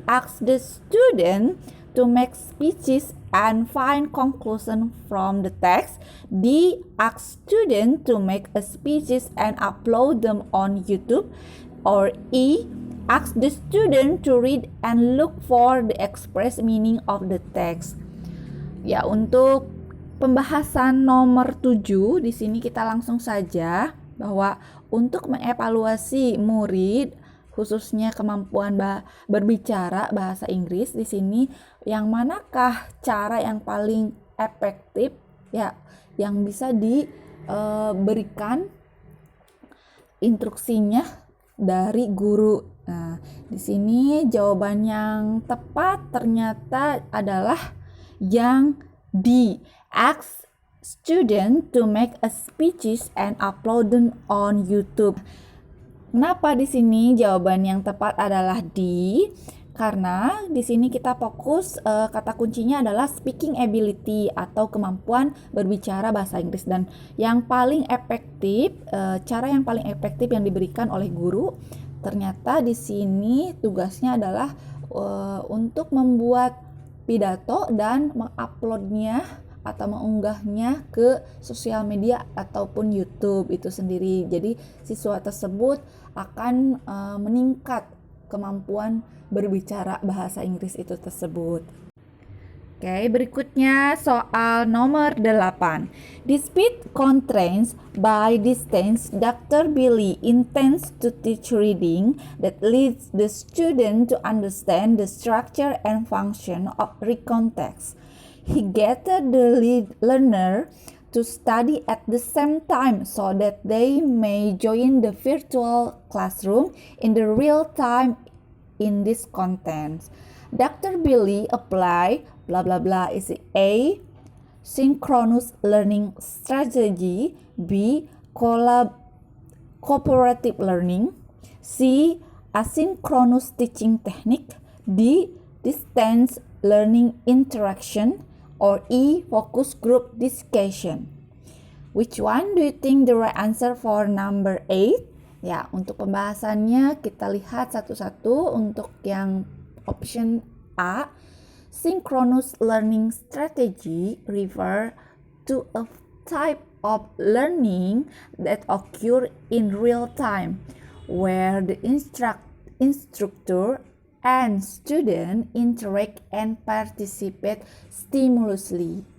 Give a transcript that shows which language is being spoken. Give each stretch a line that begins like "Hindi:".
English: Ask the student to make speeches and find conclusion from the text. D. Ask student to make a speeches and upload them on YouTube. Or E. Ask the student to read and look for the express meaning of the text.
Indonesian: Ya, untuk pembahasan nomor 7 di sini kita langsung saja bahwa untuk mengevaluasi murid khususnya kemampuan berbicara bahasa Inggris di sini yang manakah cara yang paling efektif ya yang bisa diberikan instruksinya dari guru. Nah, di sini jawaban yang tepat ternyata adalah yang D.
English: Ask student to make a speeches and upload them on YouTube.
Indonesian: Kenapa di sini jawaban yang tepat adalah D? Karena di sini kita fokus kata kuncinya adalah speaking ability atau kemampuan berbicara bahasa Inggris, dan yang paling efektif cara yang paling efektif yang diberikan oleh guru ternyata di sini tugasnya adalah untuk membuat pidato dan menguploadnya atau mengunggahnya ke sosial media ataupun YouTube itu sendiri. Jadi siswa tersebut akan meningkat kemampuan berbicara bahasa Inggris itu tersebut. Oke, berikutnya soal nomor 8.
English: Despite constraints by distance, Dr. Billy intends to teach reading that leads the student to understand the structure and function of recount text. He gathered the learner to study at the same time so that they may join the virtual classroom in the real time in this content. Dr. Billy applied blah blah blah is A. Synchronous learning strategy. B. Cooperative learning. C. Asynchronous teaching technique. D. Distance learning interaction. Or E. Focus group discussion. Which one do you think the right answer for number 8?
Indonesian: Ya, untuk pembahasannya kita lihat satu-satu. Untuk yang option A,
English: synchronous learning strategy refer to a type of learning that occur in real time, where the instructor and student interact and participate stimulously.